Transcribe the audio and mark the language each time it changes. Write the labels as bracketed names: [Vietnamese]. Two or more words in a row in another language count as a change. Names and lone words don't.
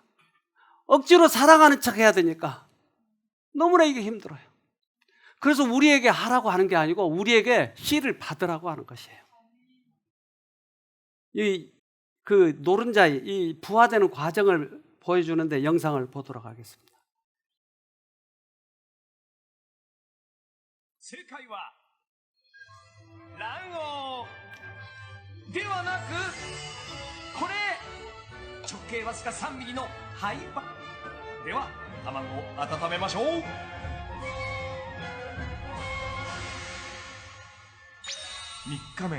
[Korean] 억지로 사랑하는 척 해야 되니까. 너무나 이게 힘들어요. 그래서 우리에게 하라고 하는 게 아니고 우리에게 씨를 받으라고 하는 것이에요. 그 노른자의 이 부화되는 과정을 보여주는데 영상을 보도록 하겠습니다. [Japanese] 正解は卵黄ではなくこれ直径わずか3ミリの胚葉では卵を温めましょう。3日目。